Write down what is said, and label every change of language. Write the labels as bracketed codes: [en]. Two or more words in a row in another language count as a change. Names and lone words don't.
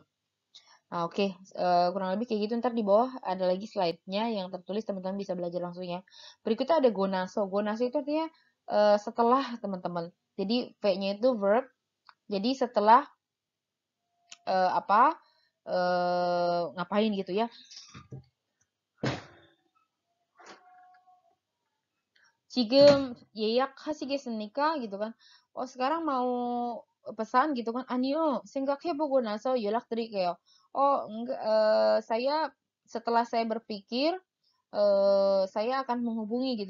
[id] Nah, oke, kurang lebih kayak gitu. Ntar di bawah ada lagi slide-nya yang tertulis, teman-teman bisa belajar langsung ya. Berikutnya ada gonaso. Gonaso itu artinya setelah teman-teman. Jadi V-nya itu verb. Jadi setelah apa? ngapain gitu ya. [ko] 지금 예약하시겠습니까? [id] gitu kan. sekarang mau pesan gitu kan. [ko] 아니요, 생각해보고 나서 연락드릴게요. [id] enggak, setelah saya berpikir, saya akan menghubungi gitu.